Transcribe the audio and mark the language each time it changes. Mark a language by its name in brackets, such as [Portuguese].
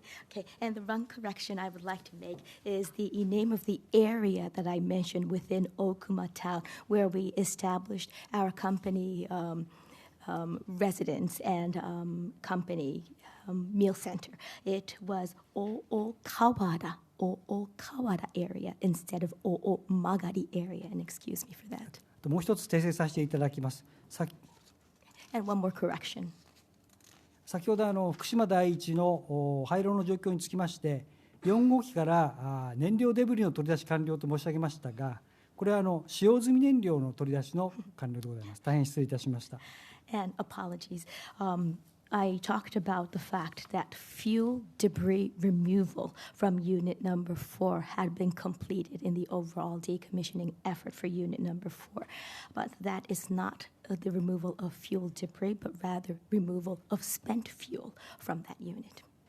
[English] Okay, and the one correction I would like to make is the name of the area that I mentioned within Okuma Town, where we established our company residence and company meal center. It was Okawara area instead of Magari area, and excuse me for that. [Japanese] もう一つ訂正させていただきます。 [English] And one more correction. [Japanese] 先ほど福島第一の廃炉の状況につきまして、4号機から燃料デブリの取り出し完了と申し上げましたが、これは使用済み燃料の取り出しの完了でございます。大変失礼いたしました。 [English] And apologies. I talked about the fact that fuel debris removal from unit number 4 had been completed in the overall decommissioning effort for unit number 4. But that is not the removal of fuel debris, but rather removal of spent fuel from that unit.